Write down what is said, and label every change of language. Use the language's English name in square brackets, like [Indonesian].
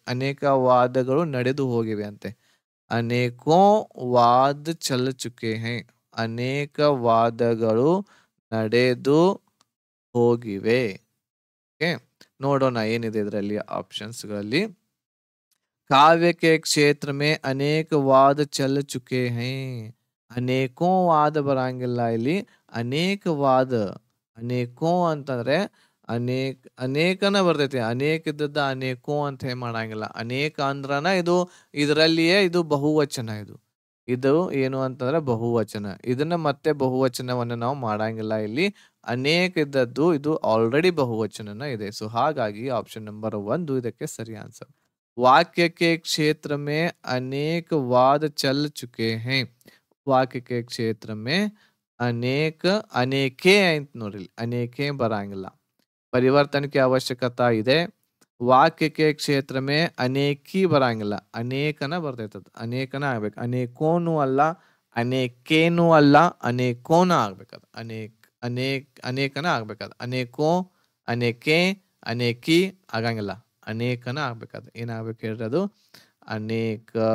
[Kannada] ಅನೇಕ ವಾದಗಳು ನಡೆದು ಹೋಗಿವೆ ಅಂತೆ. [Hindi] ಅನೇಕೋ ವಾದ ಚಲ್ ಚುಕೆ ಹೈ, [Kannada] ಅನೇಕ ವಾದಗಳು ನಡೆದು ಹೋಗಿವೆ. ಓಕೆ, ನೋಡೋಣ ಏನಿದೆ ಇದರಲ್ಲಿ ಆಪ್ಷನ್ಸ್ಗಳಲ್ಲಿ. [Hindi] काव्य के क्षेत्र में अनेक वाद चल चुके हैं. [Kannada] ಅನೇಕೋ ವಾದ ಬರಂಗಿಲ್ಲ ಇಲ್ಲಿ. ಅನೇಕ ವಾದ, ಅನೇಕೋ ಅಂತಂದ್ರೆ ಅನೇಕನ ಬರ್ತೈತಿ. ಅನೇಕ ಇದ್ದದ್ದ ಅನೇಕೋ ಅಂತ ಮಾಡಂಗಿಲ್ಲ. ಅನೇಕ ಅಂದ್ರನ ಇದರಲ್ಲಿಯೇ ಇದು ಬಹುವಚನ. ಇದು ಏನು ಅಂತಂದ್ರೆ ಬಹುವಚನ. ಇದನ್ನ ಮತ್ತೆ ಬಹುವಚನವನ್ನ ನಾವು ಮಾಡಂಗಿಲ್ಲ ಇಲ್ಲಿ. ಅನೇಕ ಇದ್ದದ್ದು ಇದು ಆಲ್ರೆಡಿ ಬಹುವಚನನ ಇದೆ. ಸೊ ಹಾಗಾಗಿ ಆಪ್ಷನ್ ನಂಬರ್ 1 ಇದಕ್ಕೆ ಸರಿ ಆನ್ಸರ್. [Hindi] वाक्य के क्षेत्र में अनेक वाद चल चुके हैं. वाक्य के क्षेत्र में अनेके [Kannada] ಅಂತ ನೋಡ್ರಿ, [Hindi] अनेके [Kannada] ಬರಂಗಿಲ್ಲ. ಪರಿವರ್ತನೆ की ಅವಶ್ಯಕತಾ ಇದೆ. [Hindi] वाक्य के क्षेत्र में अनेकी [Kannada] ಬರಂಗಿಲ್ಲ. ಅನೇಕನ ಬರ್ತೈತದ. ಅನೇಕನ ಆಗ್ಬೇಕು. ಅನೇಕೋನು ಅಲ್ಲ, ಅನೇಕೇನು ಅಲ್ಲ, ಅನೇಕೋನ ಆಗ್ಬೇಕದ. ಅನೇಕನ ಆಗ್ಬೇಕದ. ಅನೇಕೋ, ಅನೇಕೆ, ಅನೇಕಿ ಆಗಂಗಿಲ್ಲ. ಅನೇಕನ ಆಗ್ಬೇಕಾದ್ರೆ ಏನಾಗ್ಬೇಕು ಹೇಳ್ರಿ, ಅದು ಅನೇಕ.